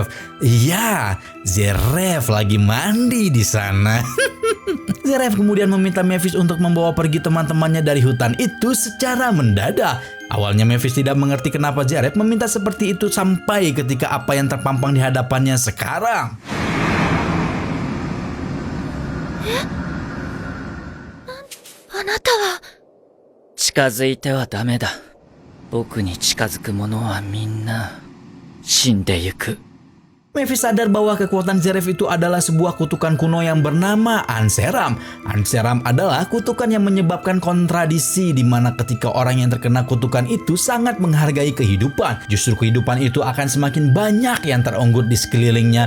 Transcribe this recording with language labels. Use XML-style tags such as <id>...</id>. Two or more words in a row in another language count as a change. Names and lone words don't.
<id>Iya, Zeref lagi mandi di sana. Zeref kemudian meminta Mavis untuk membawa pergi teman-temannya dari hutan itu secara mendadak. Awalnya Memphis tidak mengerti kenapa Zeref meminta seperti itu sampai ketika apa yang terpampang di hadapannya sekarang.</id> <ja>あなたは。近づいてはダメだ。僕に近づく者はみんな死んでゆく。</ja> <id>Memphis sadar bahwa kekuatan Zeref itu adalah sebuah kutukan kuno yang bernama Anseram. Anseram adalah kutukan yang menyebabkan kontradisi di mana ketika orang yang terkena kutukan itu sangat menghargai kehidupan. Justru kehidupan itu akan semakin banyak yang terunggut di sekelilingnya.</id>